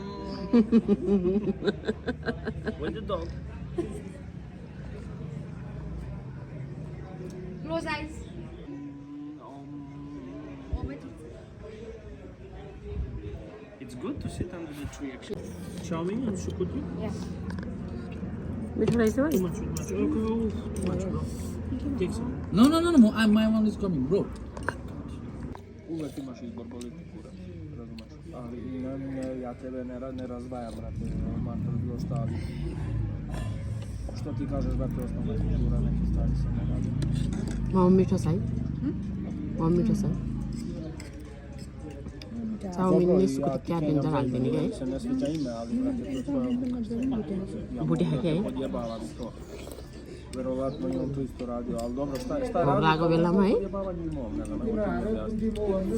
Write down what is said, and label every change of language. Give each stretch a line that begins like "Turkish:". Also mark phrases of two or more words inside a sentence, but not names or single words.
English: Where's the dog? Close eyes. It's good to sit under the tree, actually. Chow mein and shukuti? Yeah.
Nepali: मिठो रहेछ
English: Too
Nepali: है
English: much alcohol. Too much, bro. Take some. No, my one is coming, bro.
Serbian: Uvek imaš izbor, boli te kurac. Razumeš? Ali ja tebe ne razdvajam, brate. Mater, bilo šta, ali... Što ti kažeš, brate, osnovna kultura, neke stvari se ne radi.
Nepali: मोमो मिठो छ है मोमो मिठो छ चाउमिन नि सुकुटी क्या डेन्जर हालिदिने कि है
Serbian: Se ne sviđa ime, ali, brate, to je
Nepali: बुढी खाके है
Serbian: odjebavam to. Verovatno i on to isto radio, ali dobro, šta je
Nepali: भोक
Serbian: radio?
Nepali: लागेको बेलामा है
Serbian: Odjebavanje i mom, ne znam, nego ti mi objasni.